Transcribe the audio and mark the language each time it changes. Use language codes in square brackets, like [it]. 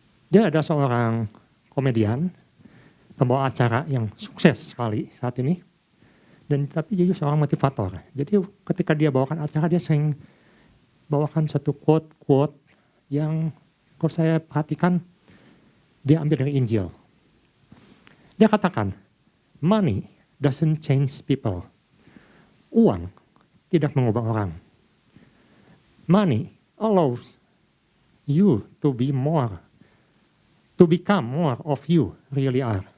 [id] Dia ada seorang komedian, pembawa acara yang sukses sekali saat ini, dan tapi dia juga seorang motivator. Jadi ketika dia bawakan acara, dia sering bawakan satu quote yang kalau saya perhatikan, dia ambil dari Injil. Dia katakan, [en] money doesn't change people. [id] Uang tidak mengubah orang. [en] Money allows you to become more of you really are.